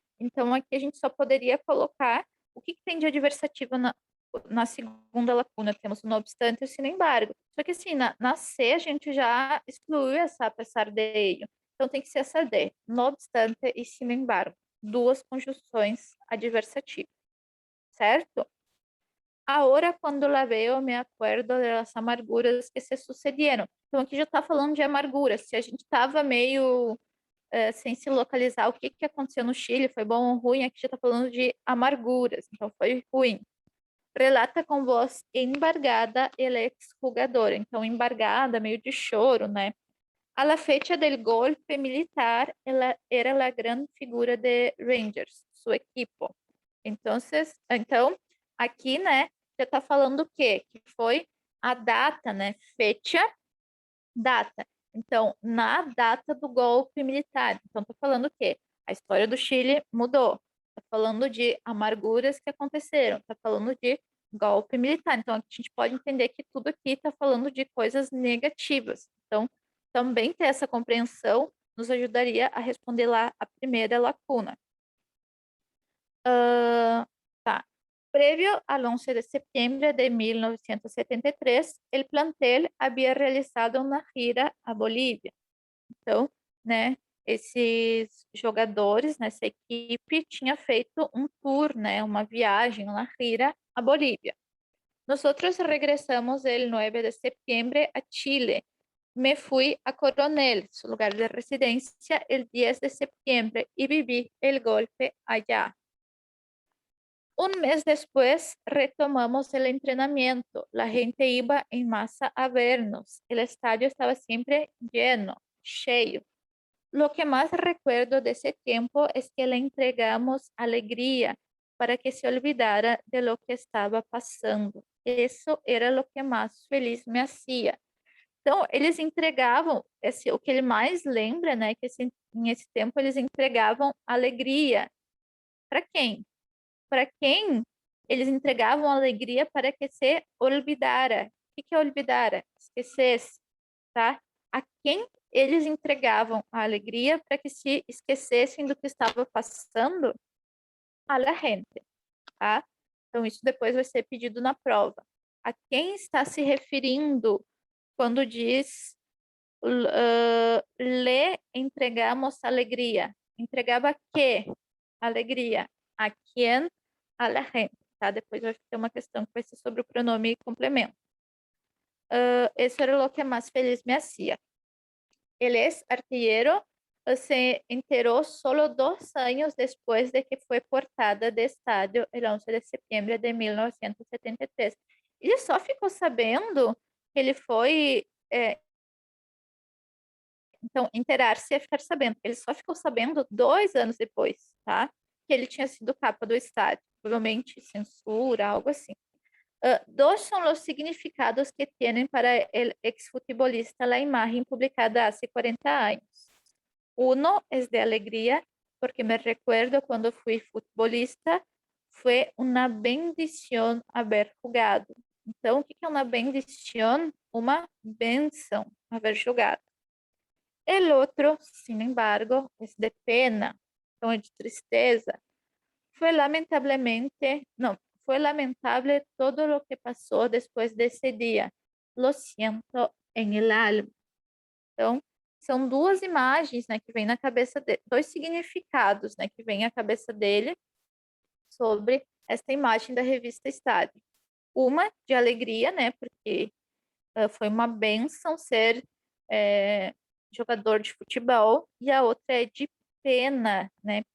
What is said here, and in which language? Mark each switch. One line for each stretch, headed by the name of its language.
Portuguese: Então, aqui a gente só poderia colocar o que tem de adversativa na segunda lacuna. Temos o não obstante e o sin embargo. Só que assim, na C a gente já excluiu essa apesar de. Então tem que ser essa D. No obstante e sin embargo. Duas conjunções adversativas. Certo?
Spanish: Ahora, quando la veo, me acuerdo de las amarguras que se sucedieron.
Portuguese: Então, aqui já está falando de amarguras. Se a gente estava meio sem se localizar o que aconteceu no Chile, foi bom ou ruim, aqui já está falando de amarguras. Então, foi ruim.
Spanish: Relata com voz embargada el ex-jugador.
Portuguese: Então, embargada, meio de choro, né?
Spanish: A la fecha del golpe militar,
Portuguese: ela era a grande figura de Rangers, seu equipo. Então, aqui, né, já está falando o quê? Que foi a data, né? Fecha, data. Então, na data do golpe militar. Então, está falando o quê? A história do Chile mudou. Está falando de amarguras que aconteceram. Está falando de golpe militar. Então, a gente pode entender que tudo aqui está falando de coisas negativas. Então, também ter essa compreensão nos ajudaria a responder lá a primeira lacuna.
Spanish: Tá. Previo al 11 de septiembre de 1973, el plantel havia realizado uma gira a Bolívia.
Portuguese: Então, né, esses jogadores nessa equipe tinha feito um tour, né, uma viagem, uma gira a Bolívia.
Spanish: Nosotros regresamos el 9 de septiembre a Chile. Me fui a Coronel, su lugar de residencia, el 10 de septiembre y viví el golpe allá. Un mes después retomamos el entrenamiento. La gente iba en masa a vernos. El estadio estaba siempre lleno,
Portuguese: cheio.
Spanish: Lo que más recuerdo de ese tiempo es que le entregamos alegría para que se olvidara de lo que estava passando.
Portuguese: Isso era o que mais feliz
Spanish: me hacía.
Portuguese: Então, eles entregavam, o que ele mais lembra, né, que nesse tempo eles entregavam alegria. Para quem? Para quem eles entregavam alegria para que
Spanish: se olvidara.
Portuguese: O que é olvidara? Esquecesse, tá? A quem eles entregavam a alegria para que se esquecessem do que estava passando
Spanish: a la gente,
Portuguese: tá? Então, isso depois vai ser pedido na prova. A quem está se referindo quando diz
Spanish: le entregamos alegria?
Portuguese: Entregava que? Alegria. A quem?
Spanish: A la gente,
Portuguese: tá? Depois vai ter uma questão que vai ser sobre o pronome complemento.
Spanish: Eso era lo que más feliz me hacía. Él es artillero, se enteró solo 2 años después de que fue portada de estadio el 11 de setembro de 1973.
Portuguese: Ele só ficou sabendo que ele foi. Então, enterar-se é ficar sabendo. Ele só ficou sabendo 2 anos depois, tá? Que ele tinha sido capa do estádio. Provavelmente censura, algo assim.
Spanish: Dos son los significados que tienen para el exfutbolista la imagen publicada hace 40 años. Uno es de alegría, porque me recuerdo cuando fui futbolista, fue una bendición haber jugado.
Portuguese: Então, o que é uma bendición? Uma benção haber jogado.
Spanish: El otro, sin embargo, es de pena,
Portuguese: então é de tristeza.
Spanish: Fue lamentablemente, no, fue lamentable todo lo que pasó después de ese día. Lo siento en el alma.
Portuguese: Então, são duas imagens, né, que vem na cabeça dele, dois significados, né, que vem à cabeça dele sobre esta imagem da revista Estádio. Uma de alegria, né, porque foi uma bênção ser jogador de futebol, e a outra é de pena, né?